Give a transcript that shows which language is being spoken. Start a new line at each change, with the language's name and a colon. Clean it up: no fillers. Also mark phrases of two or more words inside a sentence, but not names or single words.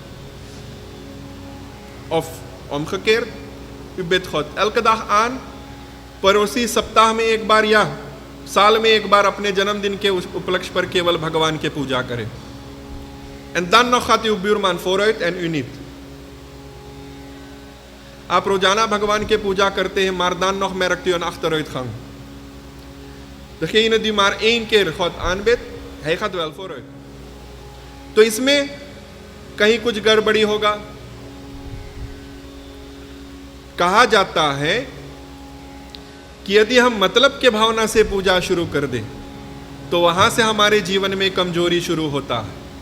Dutch: Of omgekeerd, u bidt God elke dag aan,
Hindi: पड़ोसी सप्ताह में एक बार या साल में एक बार अपने जन्मदिन के उपलक्ष्य पर केवल भगवान के पूजा करें.
Dutch: En dan nog gaat uw buurman vooruit en u niet.
Hindi: आप रोजाना भगवान के पूजा करते हैं,
Dutch: maar dan nog merkt u een achteruitgang. Degene die maar 1 keer God aanbidt, hij gaat wel vooruit.
Hindi: तो इसमें कहीं कुछ गड़बड़ी होगा. कहा जाता है कि यदि हम मतलब के भावना से पूजा शुरू कर दें, तो वहां से हमारे जीवन में कमजोरी शुरू होता है.